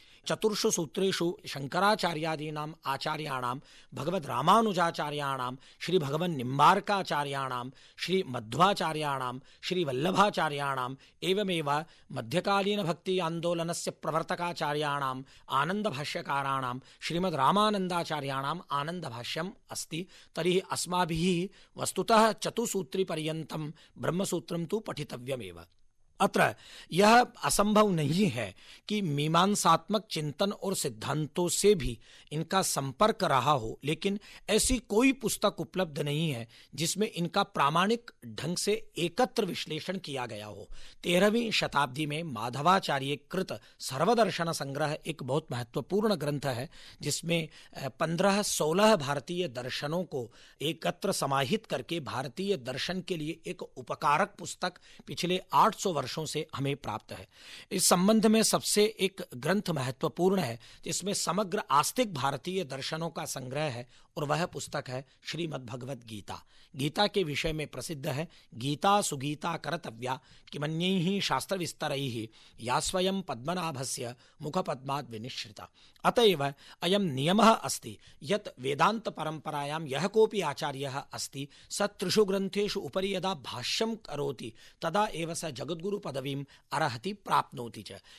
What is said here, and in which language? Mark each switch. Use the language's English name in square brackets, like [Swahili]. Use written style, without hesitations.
[Sanskrit] चतुर्षु सूत्रेषु शङ्कराचार्यादीनाम् आचार्याणां, भगवद् रामानुजाचार्याणां, श्रीभगवन्निम्बार्काचार्याणां, श्रीमध्वाचार्याणां, श्रीवल्लभाचार्याणाम्, एवमेव मध्यकालीनभक्ति आन्दोलनस्य प्रवर्तकाचार्याणाम्, आनन्दभाष्यकाराणां, श्रीमद् रामानन्दाचार्याणाम् आनन्दभाष्यम् अस्ति। तर्हि अस्माभिः वस्तुतः चतुसूत्रिपर्यन्तं ब्रह्मसूत्रं तु पठितव्यमेव। अत्र [Hindi] यह असंभव नहीं है कि मीमांसात्मक चिंतन और सिद्धांतों से भी इनका संपर्क रहा हो, लेकिन ऐसी कोई पुस्तक उपलब्ध नहीं है जिसमें इनका प्रामाणिक ढंग से एकत्र विश्लेषण किया गया हो। 13वीं शताब्दी में माधवाचार्य कृत सर्वदर्शन संग्रह एक बहुत महत्वपूर्ण ग्रंथ है, जिसमें 15-16 भारतीय दर्शनों को एकत्र समाहित करके भारतीय दर्शन के लिए एक उपकारक पुस्तक पिछले 800 वर्षों से हमें प्राप्त है। इस संबंध में सबसे एक ग्रंथ महत्वपूर्ण है जिसमें समग्र आस्तिक भारतीय दर्शनों का संग्रह है, और वह पुस्तक है श्रीमद् भगवत गीता। गीता के विषय में प्रसिद्ध है, [Sanskrit] गीता सुगीता करतव्या किमन्यैः शास्त्र विस्तरैः या स्वयं पद्मनाभस्य मुख पद्माद् विनिश्रिता। अतएव अयम नियमः अस्ति यत् वेदांत परंपरायां यः कोऽपि आचार्यः अस्ति स त्रिषु ग्रंथेषु उपरि यदा भाष्यं करोति तदा एव स जगद्गुरु पदवीं अर्हति प्राप्नोति च।